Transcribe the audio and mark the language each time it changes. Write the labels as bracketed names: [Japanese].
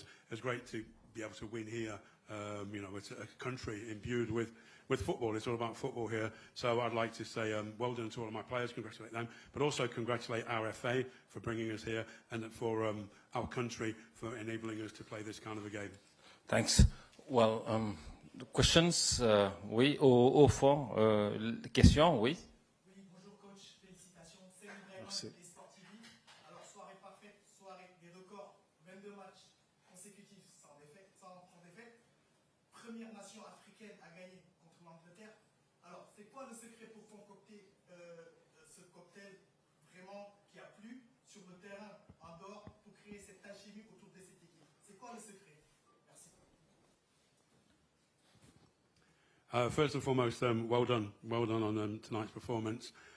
[English] It was great to be able to win here. It's a country imbued with football. It's all about football here. So I'd like to say well done to all of my players, congratulate them, but also congratulate our FA for bringing us here and for our country for enabling us to play this kind of a game. Thanks. Well, questions? [French] Oui, au fond, questions, oui. Oui, bonjour coach, félicitations. C'est vraiment les Sportivi. Alors, soirée parfaite, soirée des records, 22 matchs consécutifs sans défaite. Première nation africaine à gagner contre l'Angleterre. Alors, c'est quoi le secret pour concocter ce cocktail vraiment qui a plu sur le terrain, en dehors, pour créer cette alchimie autour de cette équipe? C'est quoi le secret? [English] First and foremost, well done on tonight's performance.